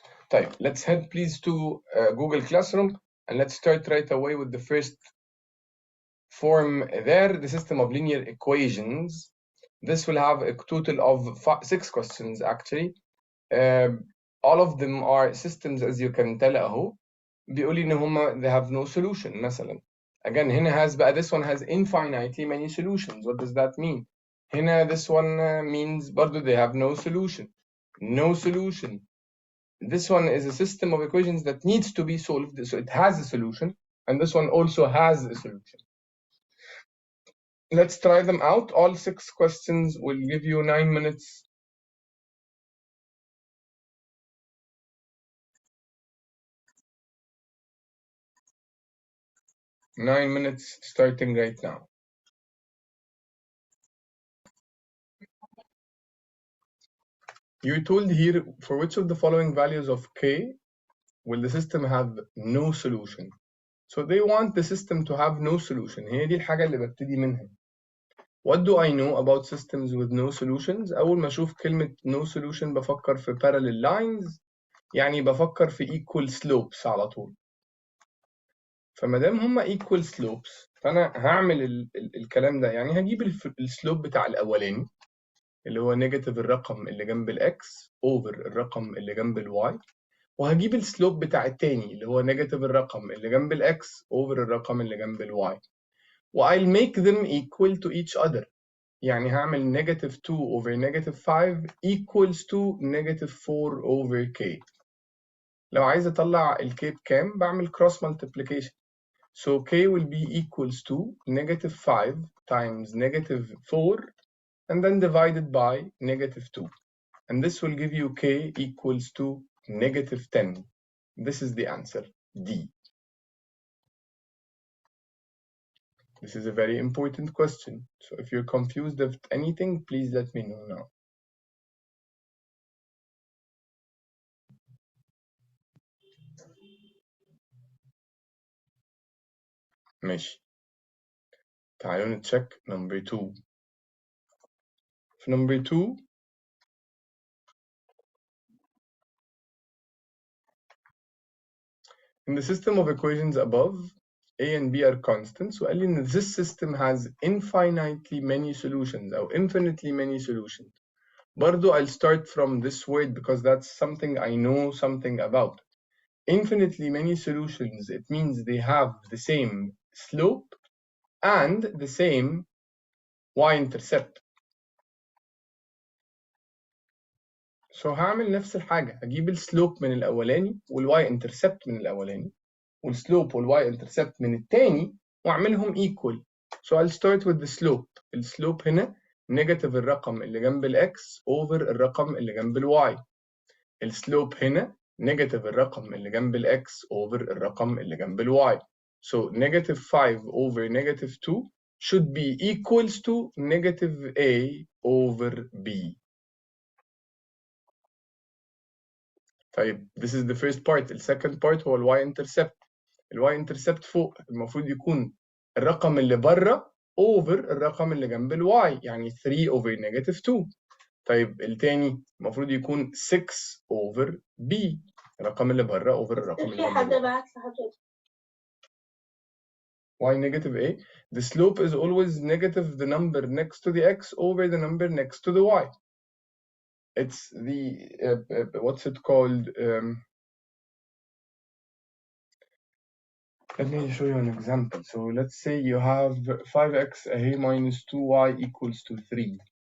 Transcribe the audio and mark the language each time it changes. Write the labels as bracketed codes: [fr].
[en] طيب let's head please to Google Classroom and let's start right away with the first form there, the system of linear equations. This will have a total of 6 questions actually. All of them are systems as you can tell اهو. [ar] بيقول لي ان هما [en] they have no solution [ar] مثلا. [en] Again [ar] هنا [en] has [ar] بقى [en] this one has infinitely many solutions. What does that mean? [ar] هنا [en] this one means [ar] برضو [en] they have no solution. No solution. This one is a system of equations that needs to be solved, so it has a solution, and this one also has a solution. Let's try them out. All 6 questions will give you 9 minutes. Nine minutes starting right now. You're told here for which of the following values of k will the system have no solution. So they want the system to have no solution. [ar] هي دي الحاجة اللي ببتدي منها. [en] What do I know about systems with no solutions? [ar] أول ما أشوف كلمة [en] no solution [ar] بفكر في [en] parallel lines [ar] يعني بفكر في [en] equal slopes [ar] على طول. فما دام هما equal slopes فأنا هعمل الكلام ده يعني هجيب السلوب بتاع الأولاني اللي هو نيجاتيف الرقم اللي جنب الإكس over الرقم اللي جنب الواي وهجيب السلوب بتاع التاني اللي هو نيجاتيف الرقم اللي جنب الإكس over الرقم اللي جنب الواي و [en] I'll make them equal to each other. [ar] يعني هعمل [en] negative 2 over negative 5 equals to negative 4 over k. [ar] لو عايز أطلع الk بكام بعمل cross multiplication. [en] So k will be equals to negative 5 times negative 4 and then divided by negative 2. And this will give you k equals to negative 10. This is the answer, D. This is a very important question. So if you're confused of anything, please let me know now. [ar] ماشي. تعالوا نتشيك number 2. في [en] number 2 in the system of equations above, A and B are constants. [ar] وقال لي إن [en] this system has infinitely many solutions [ar] أو [en] infinitely many solutions. [ar] برضو [en] I'll start from this word because that's something I know something about. Infinitely many solutions, it means they have the same slope and the same y-intercept. So [ar] هعمل نفس الحاجة، هجيب السلوب من الأولاني والواي انترسبت من الأولاني والسلوب والواي انترسبت من التاني وأعملهم [en] equal. So I'll start with the slope. [ar] السلوب هنا نيجاتيف الرقم اللي جنب الإكس over الرقم اللي جنب الواي. السلوب هنا نيجاتيف الرقم اللي جنب الإكس over الرقم اللي جنب الواي. [en] So negative 5 over negative 2 should be equals to negative A over B. [ar] طيب [en] this is the first part. The second part [ar] هو الواي انترسبت. الواي انترسبت فوق المفروض يكون الرقم اللي بره over الرقم اللي جنب الواي، يعني 3 over negative 2. طيب التاني المفروض يكون 6 over B، الرقم اللي بره over الرقم اللي في جنب حد الواي. بعت لحضرتك. [en] Why negative A? The slope is always negative the number next to the x over the number next to the y. It's the what's it called? Let me show you an example. So let's say you have 5x ahead minus 2y equals to 3.